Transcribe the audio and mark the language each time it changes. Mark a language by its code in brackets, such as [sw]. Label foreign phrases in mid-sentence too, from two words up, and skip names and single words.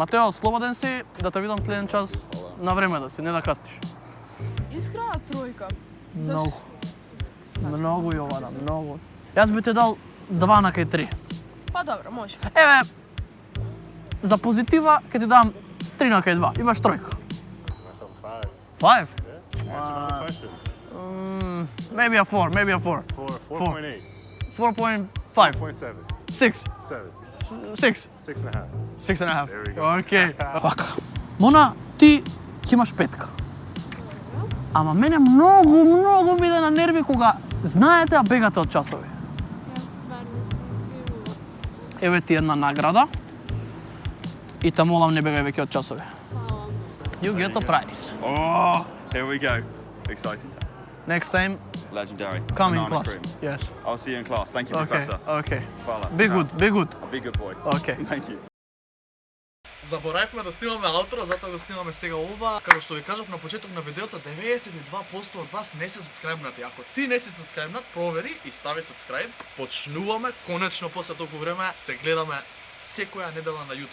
[mk] Матео, слободен си да те видам следен час на време да си, не да касниш. Искрена тројка. Многу. Многу, Јована, многу. Јас би ти дал 2 на кај 3. Па добро, може. Еве, за позитива ќе ти дам 3 на кај 2. Имаш тројка. [en] Myself 5. 5? Yeah. Answer all the questions. Maybe a 4, maybe a 4. 4.8. 4.5. 4.7. 6. 7. 6. 6.5. 6 and a half. There we go. [mk] Окей. Вака. Мона, ти ќе имаш 5. Ама мене многу ми иде на нерви кога знаете а бегате од часови. Јас стварно се извинувам. Еве ти една награда. И те молам не бегај веќе од часови. Фала. [en] You get a prize. Oh, here we go. Exciting. Next time, Legendary. come in Banana class. cream. Yes. I'll see you in class. Thank you, Okay, Professor. okay. Hvala. Be Ciao. good, be good. I'll be a good boy. Okay. Thank you. [mk] Заборавивме да снимаме аутро, затоа го снимаме сега ова. Како што ви кажав на почеток на видеото, 92% од вас не се сабскрајбнати. Ако ти не си сабскрајбнат, провери и стави сабскрајб. Почнуваме, конечно после толку време се гледаме секоја недела на YouTube.